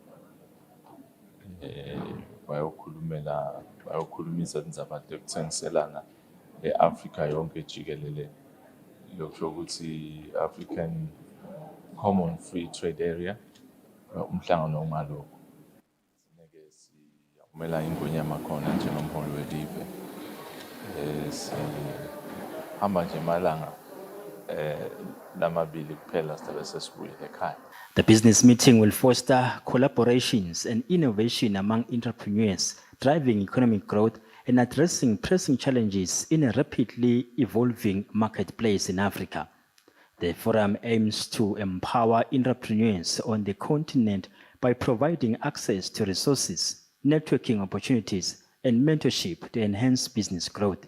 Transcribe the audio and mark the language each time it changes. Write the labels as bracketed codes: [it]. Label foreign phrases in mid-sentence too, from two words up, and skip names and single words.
[ss] bayokhulumisa indzaba tekutsengiselana e-Africa yonke jikelele lokusho ukuthi [en] African Common Free Trade Area [ss] umhlangano ongalokho sineke siyamela ingonyama khona njengomholi welive sihamba nje malanga lamabili kuphela sizabe sesibuyele ekhaya. [en] The business meeting will foster collaborations and innovation among entrepreneurs, driving economic growth and addressing pressing challenges in a rapidly evolving marketplace in Africa. The forum aims to empower entrepreneurs on the continent by providing access to resources, networking opportunities, and mentorship to enhance business growth.